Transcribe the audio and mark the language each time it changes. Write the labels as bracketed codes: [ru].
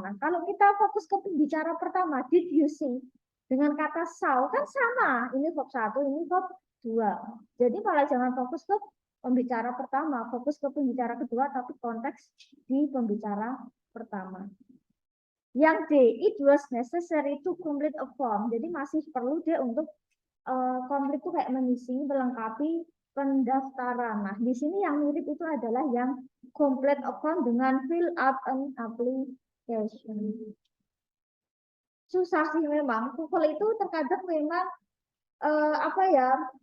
[id] Nah, kalau kita fokus ke pembicara pertama, [en] did you see? [id] Dengan kata saw kan sama. Ini verb 1, ini verb dua. Jadi malah jangan fokus ke pembicara pertama, fokus ke pembicara kedua, tapi konteks di pembicara pertama. Yang D, [en] it was necessary to complete a form. [id] Jadi masih perlu dia untuk complete itu kayak mengisi, melengkapi pendaftaran. Nah, di sini yang mirip itu adalah yang complete a form dengan [en] fill up an application. [id] Susah sih memang. Google itu terkadang memang apa ya?